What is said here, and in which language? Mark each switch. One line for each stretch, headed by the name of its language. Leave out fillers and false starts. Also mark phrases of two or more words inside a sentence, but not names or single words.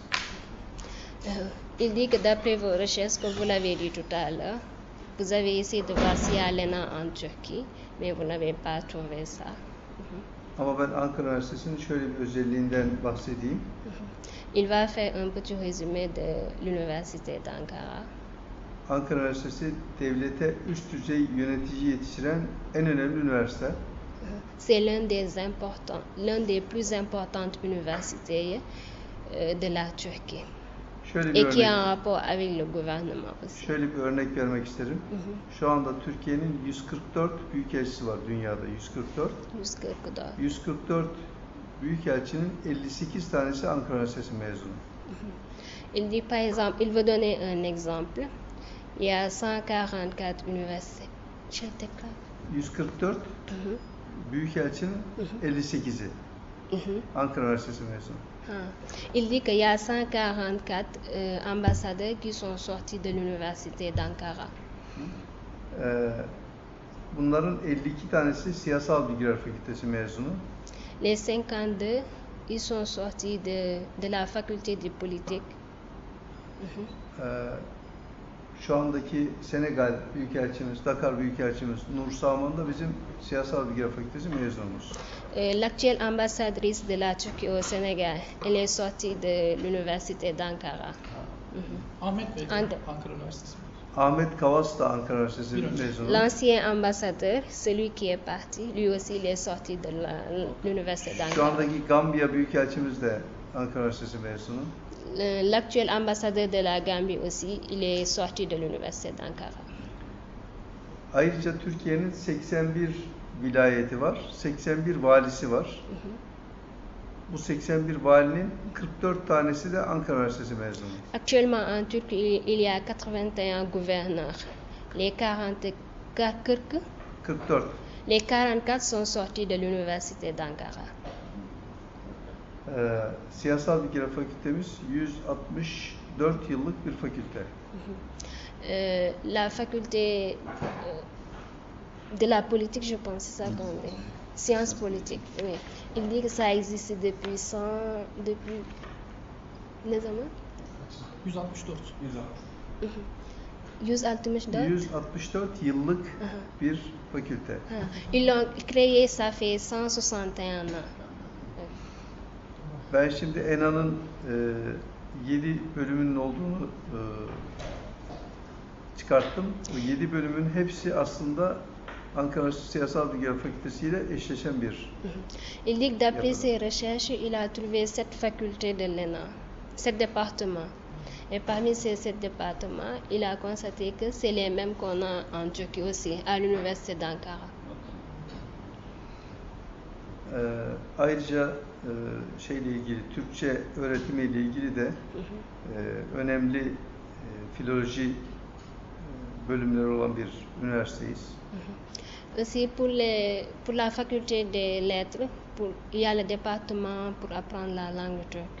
French: Il dit que d'après vos recherches, comme vous l'avez dit tout à l'heure, vous avez essayé de voir s'il y a l'ENA en Turquie, mais vous n'avez pas trouvé ça.
Turkish: Ama ben Ankara Üniversitesi'nin şöyle bir özelliğinden bahsedeyim.
French: Il va faire un petit résumé de l'université d'Ankara.
Turkish: Ankara Üniversitesi devlete üst düzey yönetici yetiştiren en önemli üniversite.
French: C'est l'un des plus importantes universités de la Turquie. Et qui a un rapport avec le gouvernement aussi.
Turkish: Şöyle bir örnek vermek isterim. Şu anda Türkiye'nin 144 büyükelçisi var dünyada. 144 büyükelçinin 58 tanesi Ankara Üniversitesi mezunu.
French: Il dit par exemple, il veut donner un exemple. Il y a 144 universités.
Turkish: 144 büyükelçinin 58'i Ankara Üniversitesi mezunu.
French: Il dit qu'il y a 144 ambassadeurs qui sont sortis de l'université d'Ankara.
Turkish: Bunların 52 tanesi siyasal bilgiler fakültesi mezunu.
French: Les 52, ils sont sortis de la faculté de politique.
Turkish: Şu andaki Senegal Büyükelçimiz, Dakar Büyükelçimiz Nur Saman da bizim Siyasal Bilgiler Fakültesi mezunumuz.
French: L'actuelle ambassadrice de la Turquie au Sénégal, elle est sortie de l'université d'Ankara.
Turkish: Ahmet Bey de Ante. Ankara Üniversitesi. Ahmet Kavas da Ankara Üniversitesi Bir önce. mezunu.
French: L'ancien ambassadeur, celui qui est parti, lui aussi il est sorti de l'université
Turkish: Şu
French: d'Ankara.
Turkish: andaki Gambiya Büyükelçimiz de Ankara Üniversitesi mezunu.
French: L'actuel ambassadeur de la Gambie aussi, il est sorti de l'université d'Ankara.
Turkish: Ayrıca Türkiye'nin 81 vilayeti var, 81 valisi var. Bu 81 valinin 44 tanesi de Ankara Üniversitesi mezunu.
French: Actuellement en Turquie, il y a 81 gouverneurs. Les 44. les 44 sont sortis de l'université d'Ankara.
Turkish: Siyasal Bilgiler Fakültemiz 164 yıllık bir fakülte.
French: La faculté de la politique, je pense, c'est ça qu'on dit. Sciences politiques, oui. Il dit que ça existe depuis
Turkish: ne zaman?
French: 164. 164.
Turkish: 164 yıllık bir fakülte.
French: Ils l'ont créé, ça fait 161 ans.
Turkish: Ben şimdi ENA'nın 7 bölümünün olduğunu çıkarttım. Bu 7 bölümün hepsi aslında Ankara Siyasal Bilgiler Fakültesi ile eşleşen bir.
French: Il dit que d'après ses recherches, il a trouvé 7 facultés de l'ENA, 7 départements. Et parmi ces 7 départements, il a constaté que c'est les mêmes qu'on a en Turquie aussi, à l'université d'Ankara.
Turkish: Ayrıca şeyle ilgili, Türkçe öğretimiyle ilgili de önemli filoloji bölümleri olan bir üniversiteyiz.
French: Aussi pour la faculté des lettres, il y a le département pour apprendre la langue turque.